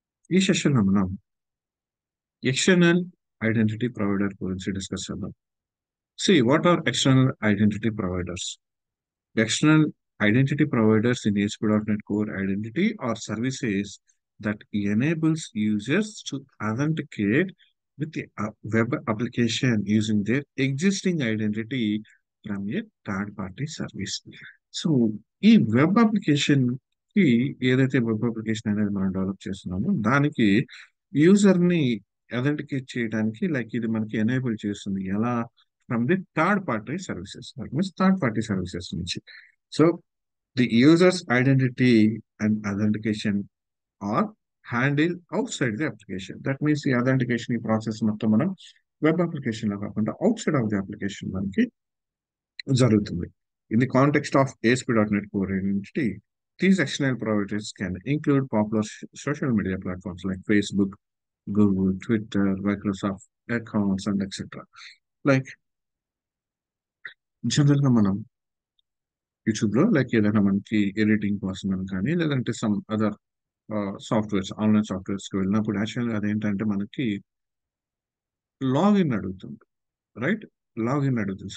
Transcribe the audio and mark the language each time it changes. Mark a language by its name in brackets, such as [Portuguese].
[Telugu] ఈ సెషన్లో మనం ఎక్స్టర్నల్ ఐడెంటిటీ ప్రొవైడర్ గురించి డిస్కస్ చేద్దాం. [English] What are external identity providers? External identity providers in ASP.NET Core Identity are services that enables users to authenticate with the web application using their existing identity from a third-party service. [Telugu] So ఈ web application కి ఏదైతే web application అనేది మనం develop చేస్తున్నామో దానికి user ని authenticate చేయడానికి ఇది మనకి ఎనేబుల్ చేస్తుంది ఎలా [English] from the third party services [Telugu] means third party services నుంచి. [English] So the users identity and authentication are handle outside the application. [Telugu] That means ఈ అథెంటికేషన్ ఈ ప్రాసెస్ మొత్తం మనం వెబ్ అప్లికేషన్ లో కాకుండా [English] outside of the application [Telugu] మనకి జరుగుతుంది. [English] In the context of ASP.NET Core Identity, these external providers can include popular social media platforms like Facebook, Google, Twitter, Microsoft accounts, and etc. [Telugu] Like జనరల్గా మనం YouTube లో ఏదైనా మనకి editing కోసం అని కానీ లేదంటే [English] some other softwares online softwares [Telugu] కి వెళ్ళినప్పుడు యాక్చువల్గా అదేంటంటే మనకి లాగిన్ అడుగుతుంది, రైట్? లాగిన్ అడుగుతుంది.